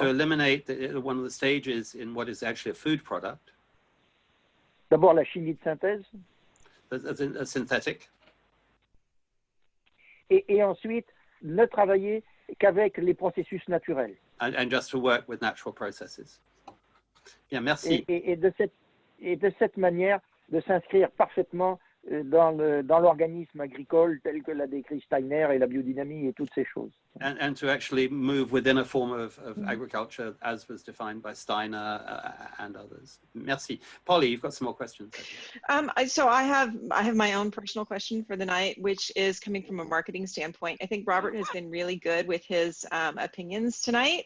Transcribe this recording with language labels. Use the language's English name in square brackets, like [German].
[English] To eliminate one of the stages in what is actually a food product. [French] D'abord la chimie de synthèse. [English] A synthetic. [French] Et ensuite ne travailler qu'avec les processus naturels. [English] And just to work with natural processes. [French] Bien, merci. Et de cette manière, de s'inscrire parfaitement dans l'organisme agricole tel que l'a décrit Steiner et la biodynamie et toutes ces choses. [English] And to actually move within a form of agriculture as was defined by Steiner and others. [French] Merci. [English] Polly, you've got some more questions. So I have my own personal question for the night, which is coming from a marketing standpoint. I think Robert has been really good with his opinions tonight.